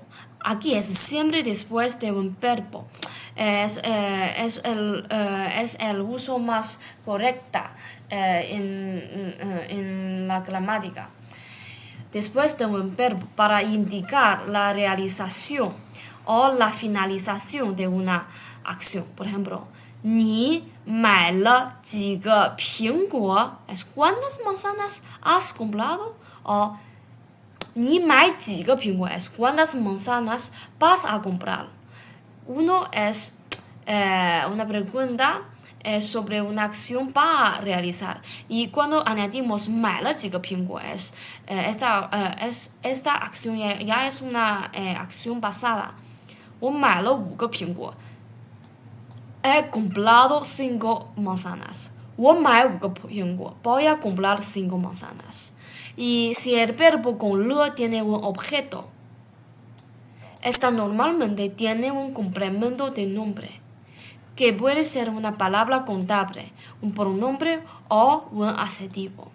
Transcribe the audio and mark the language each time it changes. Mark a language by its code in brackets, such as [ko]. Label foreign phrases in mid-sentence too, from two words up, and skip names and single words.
[es] Aquí es siempre después de un verbo. Es el uso más correcto en la gramática. Después de un verbo para indicar la realización o la finalización de una acción. Por ejemplo, [zh] 你买了几个苹果 [es] es ¿cuántas manzanas has comprado? O [zh] 你买几个苹果 [es] es ¿cuántas manzanas vas a comprar? Uno es una pregunta sobre una acción para realizar. Y cuando añadimos [zh] 买了几个苹果 [es] esta acción ya es una acción pasada. [zh] 我买了5个苹果 [es] He comprado 5 manzanas. [zh] 我买5个苹果. [es] Voy a comprar 5 manzanas. Y si el verbo con lo tiene un objeto, esta normalmente tiene un complemento de nombre, que puede ser una palabra contable, un pronombre o un adjetivo.